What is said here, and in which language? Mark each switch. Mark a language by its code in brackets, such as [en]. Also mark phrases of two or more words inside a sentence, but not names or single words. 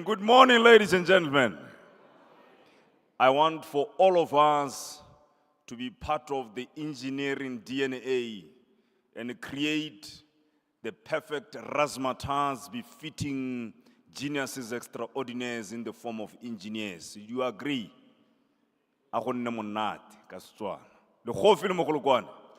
[en] Good morning, ladies and gentlemen. I want for all of us to be part of the engineering DNA and create the perfect razzmatazz befitting geniuses extraordinaires in the form of engineers. Do you agree? [tn] Agonne monate ka Setswana. Le khofi le mogolokwane.